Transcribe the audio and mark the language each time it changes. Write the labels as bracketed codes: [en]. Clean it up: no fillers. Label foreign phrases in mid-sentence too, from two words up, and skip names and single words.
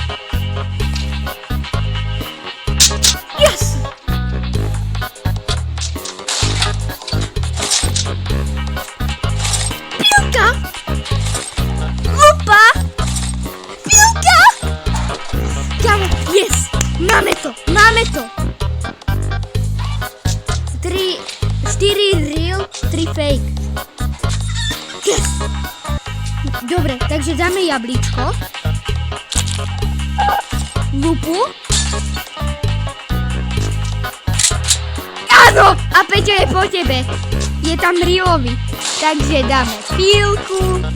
[sk] Yes! Pilka! Lupa! Pilka! Kamo, yes! Máme to! [en] 4 real, 3 fake. [sk] Yes! Dobre, takže dáme jablíčko. Lupu. Áno! A Peťo je po tebe. Je tam reelový. Takže dáme pílku.